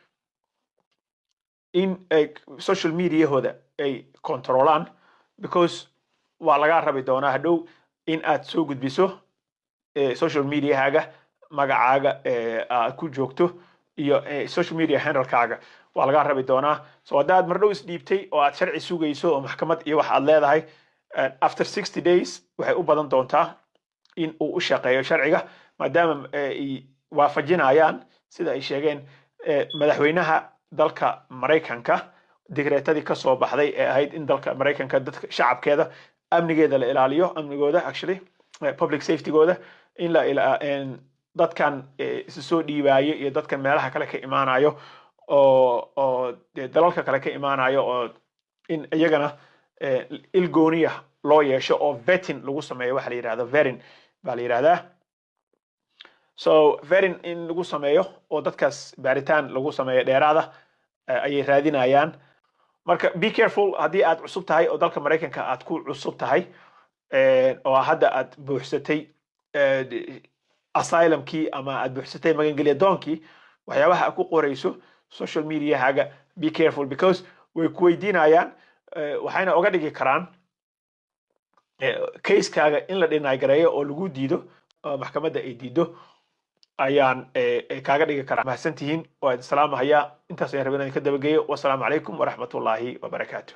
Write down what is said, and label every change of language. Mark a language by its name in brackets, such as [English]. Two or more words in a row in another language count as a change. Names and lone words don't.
[Somali] in [English] social media- [Somali] hooda ay controlaan because waa laga rabi doonaa hadhow in aad soo gudbiso [English] social media- [Somali] haaga magacaaga aad ku joogto iyo [English] social media handle- [Somali] kaaga waa laga rabi doonaa so haddaad mar dhow isdhiibtay oo aad sharci sugayso oo maxkamad iyo wax aad leedahay [English] after 60 days [Somali] waxay u badan doontaa in uu u shaqeeyo sharciga maadaama ay waafajinayaan sida ay sheegeen madaxweynaha dalka Mareykanka digreetadii ka soo baxday ee ahayd in dalka Mareykanka dadka shacabkeeda amnigeeda la ilaaliyo amnigooda [English] actually public safety- [Somali] gooda in la dadkan isu soo dhiibaayo iyo dadkan meelaha kale ka imaanayo oo dalalka kale ka imaanayo oo in iyagana ilgooniya loo yeesho oo vetting lagu sameeyo waxa la yiraahdo vetting baa la yiraahdaa [English] so vetting [Somali] in lagu sameeyo oo dadkaas baaritaan lagu sameeyo dheeraada ayay raadinayaan marka [English] be careful [Somali] haddii aad cusub tahay oo dalka Mareykanka aad ku cusub tahay oo hadda aad buuxsatay asylum-kii ama aad buuxsatay magangelya doonkii waxyaabaha aad ku qorayso [English] social media- [Somali] haaga [English] be careful because [Somali] way ku weydiinayaan waxayna uga dhigi karaan case-kaaga in la dhinay gareeyo oo lagu diido maxkamadda ay diido ayaan kaaga dhigi karaa mahadsantihiin waa salaam haya intaas ayaan rabaa inaan ka dabageeyo [Arabic] والسلام عليكم ورحمة الله وبركاته